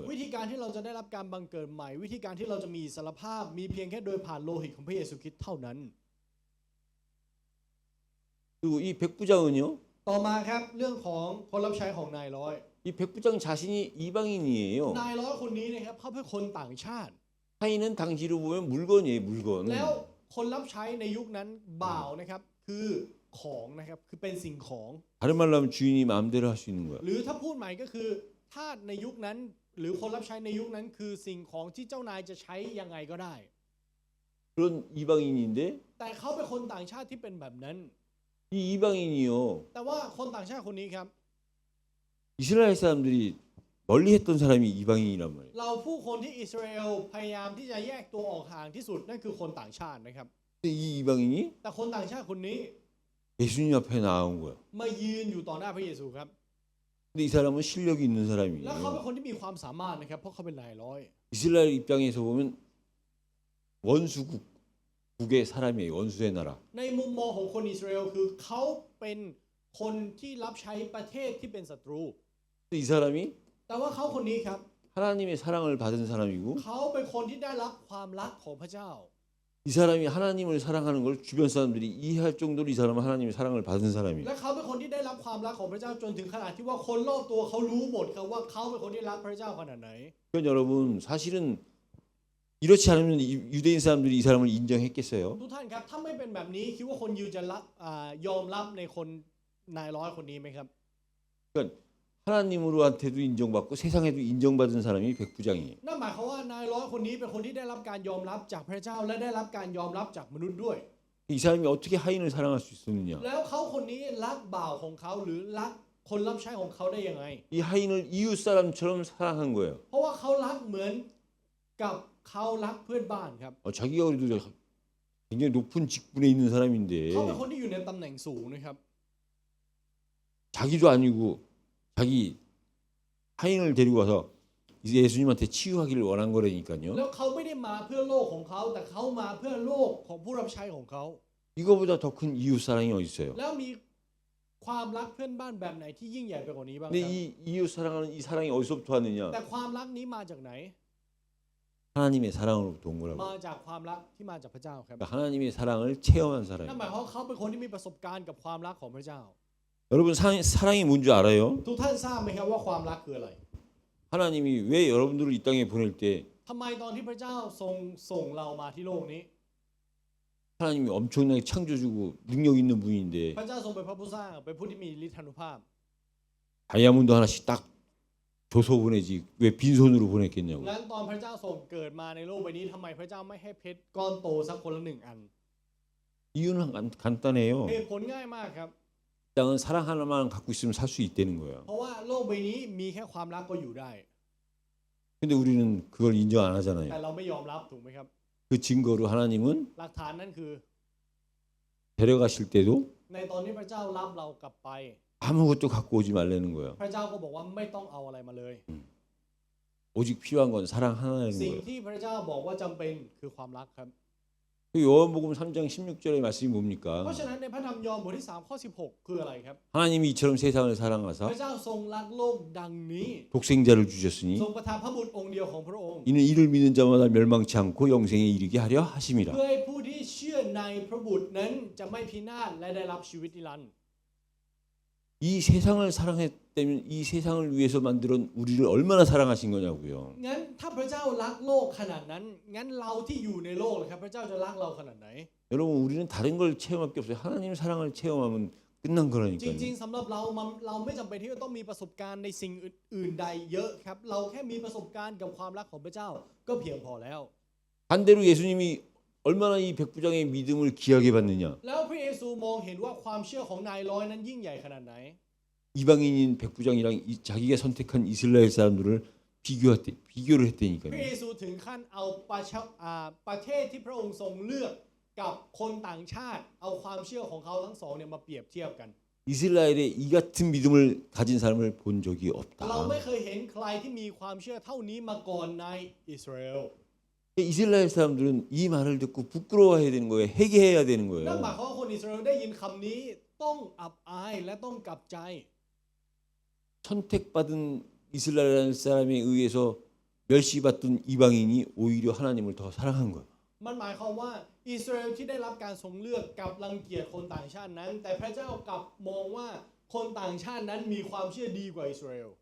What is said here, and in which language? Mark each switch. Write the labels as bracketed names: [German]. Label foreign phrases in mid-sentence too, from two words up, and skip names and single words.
[Thai] วิธีการที่เราจะได้รับการบังเกิดใหม่ วิธีการที่เราจะมีอิสรภาพมีเพียงแค่โดยผ่านโลหิตของพระเยซูคริสต์เท่านั้น [Korean] 그리고 이 백부장은요, [Thai] ต่อมาครับเรื่องของคนรับใช้ของนายร้อย [Korean] 이 백부장 자신이 이방인이에요. [Thai] นายร้อยคนนี้นะครับเขาเป็นคนต่างชาติ [Korean] 하인은 당시로 보면 물건이에요, 물건. [Thai] แล้วคนรับใช้ในยุคนั้นบ่าวนะครับคือของนะครับคือเป็นสิ่งของ [Korean] 다른 말로 하면 주인이 마음대로 할 수 있는 거야. [Thai] หรือถ้าพูดใหม่ก็คือทาสในยุคนั้น หรือคนรับใช้ในยุคนั้นคือสิ่งของที่เจ้านายจะใช้ยังไงก็ได้ [Korean] 그런 이방인인데 [Thai] แต่เขาเป็นคนต่างชาติที่เป็นแบบนั้น [Korean] 이 이방인이요. [Thai] แต่ว่าคนต่างชาติคนนี้ครับ [Korean] 이스라엘 사람들이 멀리 했던 사람이 이방인이란 말이에요. [Thai] เราผู้คนที่อิสราเอลพยายามที่จะแยกตัวออกห่างที่สุดนั่นคือคนต่างชาตินะครับ [Korean] 근데 이 이방인이 [Thai] แต่คนต่างชาติคนนี้ [Korean] 예수님 앞에 나온 거야. [Thai] มายืนอยู่ต่อหน้าพระเยซูครับ [Korean] 근데 이 사람은 실력이 있는 [Thai] แล้วเขาเป็น [Korean] 사람이에요. [Thai] คนที่มีความสามารถนะครับเพราะเขาเป็นนายร้อย [Korean] 이스라엘 입장에서 보면 원수국의 사람이에요. 원수의 나라. [Thai] ในมุมมองของคนอิสราเอลคือเขาเป็นคนที่รับใช้ประเทศที่เป็นศัตรู [Korean] 근데 이 사람이 [Thai] แต่ว่าเขาคนนี้ครับ [Korean] 하나님의 사랑을 받은 사람이고 [Thai] เขาเป็นคนที่ได้รับความรักของพระเจ้า [Korean] 이 사람이 하나님을 사랑하는 걸 주변 사람들이 이해할 정도로 이 사람은 하나님의 사랑을 받은 사람이에요. [Thai] และเขาเป็นคนที่ได้รับความรักของพระเจ้าจนถึงขนาดที่ว่าคนรอบตัวเขารู้หมดครับว่าเขาเป็นคนที่รักพระเจ้าขนาดไหน [Korean] 그러니까 여러분 사실은 이렇지 않으면 유대인 사람들이 이 사람을 인정했겠어요? [Thai] ทุกท่านครับถ้าไม่เป็นแบบนี้คิดว่าคนยิวจะรับยอมรับในคนนายร้อยคนนี้ไหมครับ [Korean] 그러니까 하나님으로한테도 인정받고 세상에도 인정받은 사람이 백부장이에요. [Thai] นั่นหมายความว่านายร้อยคนนี้เป็นคนที่ได้รับการยอมรับจากพระเจ้าและได้รับการยอมรับจากมนุษย์ด้วย [Korean] 이 사람이 어떻게 하인을 사랑할 수 있었느냐? [Thai] แล้วเขาคนนี้รักบ่าวของเขาหรือรักคนรับใช้ของเขาได้ยังไง [Korean] 이 하인을 이웃 사람처럼 사랑한 거예요. [Thai] เพราะว่าเขารักเหมือนกับเขารักเพื่อนบ้านครับ [Korean] 자기가 그래도 굉장히 높은 직분에 있는 사람인데 [Thai] เขาเป็นคนที่อยู่ในตำแหน่งสูงนะครับ [Korean] 자기도 아니고 자기 하인을 데리고 와서 예수님한테 치유하기를 원한 거라니까요. [Thai] แล้วเขาไม่ได้มาเพื่อโลกของเขาแต่เขามาเพื่อโลกของผู้รับใช้ของเขา [Korean] 이거보다 더 큰 이웃 사랑이 어디 있어요? [Thai] แล้วมีความรักเพื่อนบ้านแบบไหนที่ยิ่งใหญ่ไปกว่านี้บ้างค [Korean] 근데 [Thai] รับ [Korean] 이 이웃 사랑하는 이 사랑이 어디서부터 왔느냐? [Thai] แต่ความรักนี้มาจากไหน [Korean] 하나님의 사랑으로부터 온 거라고. [Thai] มาจากความรักที่มาจากพระเจ้าครับ [Korean] 그러니까 하나님의 사랑을 체험한 [Thai] นั่น [Korean] 사람이에요. [Thai] หมายความว่าเขาเป็นคนที่มีประสบการณ์กับความรักของพระเจ้า [Korean] 여러분 사랑이 뭔 줄 알아요? [Thai] ทุกท่านทราบไหมครับว่าความรักคืออะไร [Korean] 하나님이 왜 여러분들을 이 땅에 보낼 때 [Thai] ทำไมตอนที่พระเจ้าส่งเรามาที่โลกนี้ [Korean] 하나님이 엄청나게 창조주고 능력 있는 분인데 [Thai] พระเจ้าทรงเป็นพระผู้สร้างเป็นผู้ที่มีฤทธานุภาพ [Korean] 다이아몬드 하나씩 딱 줘서 보내지 왜 빈손으로 보냈겠냐고. [Thai] งั้นตอนพระเจ้าทรงเกิดมาในโลกใบนี้ทำไมพระเจ้าไม่ให้เพชรก้อนโตสักคนละหนึ่งอัน [Korean] 이유는 간단해요. [Thai] เหตุผลง่ายมากครับ [Korean] 땅은 사랑 하나만 갖고 있으면 살 수 있다는 거예요. [Thai] เพราะว่าโลกใบนี้มีแค่ความรักก็อยู่ได้ [Korean] 근데 우리는 그걸 인정 안 [Thai] แต่ [Korean] 하잖아요. [Thai] เราไม่ยอมรับถูกไหมครับ [Korean] 그 증거로 하나님은 [Thai] หลักฐานนั่นคือ [Korean] 데려가실 때도 [Thai] ในตอนที่พระเจ้ารับเรากลับไป [Korean] 아무것도 갖고 오지 말라는 거예요. [Thai] พระเจ้าก็บอกว่าไม่ต้องเอาอะไรมาเลย [Korean] 오직 필요한 건 사랑 하나라는 [Thai] สิ่ง [Korean] 거예요. [Thai] ที่พระเจ้าบอกว่าจำเป็นคือความรักครับ [Korean] 그 요한복음 3장 16절의 말씀이 [Thai] เพ [Korean] 뭡니까? [Thai] ราะฉะนั้นในพระธรรมยอห์นบทที่3ข้อ16คืออะไรครับ [Korean] 하나님이 이처럼 세상을 [Thai] พ [Korean] 사랑하사 [Thai] ระเจ้าทรงรักโลกดังนี้ [Korean] 독생자를 주셨으니 [Thai] ทรงประทานพระบุตรองค์เดียวของพระองค์ [Korean] 이는 이를 믿는 자마다 멸망치 않고 영생에 이르게 하려 하심이라. [Thai] เพื่อให้ผู้ที่เชื่อในพระบุตรนั้นจะไม่พินาศและได้รับชีวิตนิรันดร์ [Korean] 이 세상을 사랑했다면 이 세상을 위해서 만든 우리를 얼마나 사랑하신 거냐고요. [Thai] งั้นถ้าพระเจ้ารักโลกขนาดนั้นงั้นเราที่อยู่ในโลกล่ะครับพระเจ้าจะรักเราขนาดไหน [Korean] 여러분 우리는 다른 걸 체험할 게 없어요. 하나님 사랑을 체험하면 끝난 [Thai] จ [Korean] 거라니까요. [Thai] ริงๆสำหรับเราไม่จำเป็นที่จะต้องมีประสบการณ์ในสิ่งอื่นใดเยอะครับเราแค่มีประสบการณ์กับความรักของพระเจ้าก็เพียงพอแล้ว [Korean] 반대로 예수님이 얼마나 이 백부장의 믿음을 귀하게 받느냐. [Thai] แล้วพระเยซูมองเห็นว่าความเชื่อของนายร้อยนั้นยิ่งใหญ่ขนาดไหน [Korean] 이방인인 백부장이랑 자기가 선택한 이스라엘 사람들을 비교를 [Thai] พระ [Korean] 했다니까요. [Thai] เยซูถึงขั้นเอาประเทศที่พระองค์ทรงเลือกกับคนต่างชาติเอาความเชื่อของเขาทั้งสองเนี่ยมาเปรียบเทียบกัน [Korean] 이스라엘에 이 같은 믿음을 가진 사람을 본 적이 [Thai] เรา [Korean] 없다. [Thai] ไม่เคยเห็นใครที่มีความเชื่อเท่านี้มาก่อนในอิสราเอล [Korean] 이스라엘 사람들은 이 말을 듣고 부끄러워해야 되는 거예요. 회개해야 되는 [Thai] นั่นหมาย [Korean] 거예요. [Thai] ความว่าคนอิสราเอลได้ยินคำนี้ต้องอับอายและต้องกลับใจ [Korean] 선택받은 이스라엘 사람에 의해서 멸시받던 이방인이 오히려 하나님을 더 사랑한 거예요. [Thai] มันหมายความว่าอิสราเอลที่ได้รับการทรงเลือกกลับรังเกียจคนต่างชาตินั้น แต่พระเจ้ากลับมองว่าคนต่างชาตินั้นมีความเชื่อดีกว่าอิสราเอล